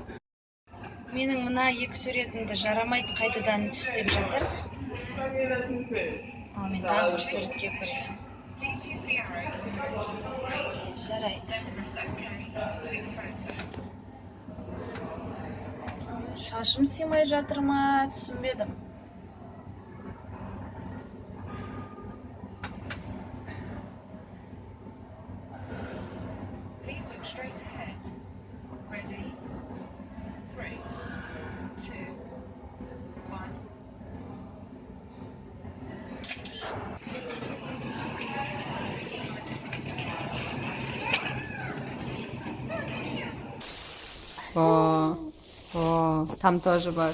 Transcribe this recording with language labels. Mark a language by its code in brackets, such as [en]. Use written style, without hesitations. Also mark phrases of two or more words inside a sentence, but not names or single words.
[kk] Менің мына 2 суретімді жарамайды, қайтадан түс деп жатыр. Ал мен тағы бір суретке көремін. Жарайды. Шашым сыймай жатыр ма, түсінбедім. [en] Straight ahead. Ready? 3, 2, 1. [ru] Там тоже бар.